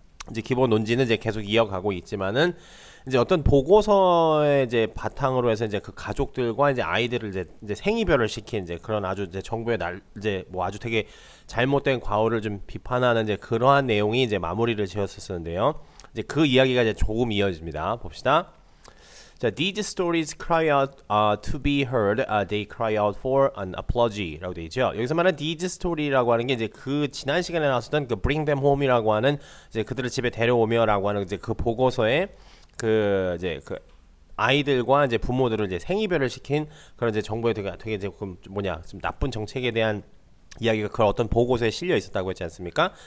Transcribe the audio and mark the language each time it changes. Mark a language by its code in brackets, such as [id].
[ko] 이제 기본 논지는 이제 계속 이어가고 있지만은 이제 어떤 보고서의 이제 바탕으로 해서 이제 그 가족들과 이제 아이들을 이제 생이별을 시킨 이제 그런 아주 이제 정부의 이제 뭐 아주 되게 잘못된 과오를 좀 비판하는 이제 그러한 내용이 이제 마무리를 지었었는데요. 이제 그 이야기가 이제 조금 이어집니다. 봅시다. [en] 자, these stories cry out to be heard. They cry out for an apology라고 [ko] 되어 있죠. 여기서 말하는 [en] these story [ko] 라고 하는 게 이제 그 지난 시간에 나왔었던 그 bring them home이라고 하는 이제 그들을 집에 데려오며라고 하는 이제 그 보고서에 그 이제 그 아이들과 이제 부모들을 이제 생이별을 시킨 그런 이제 정부의 되게 이제 좀 나쁜 정책에 대한 이야기가 그런 어떤 보고서에 실려 있었다고 했지 않습니까?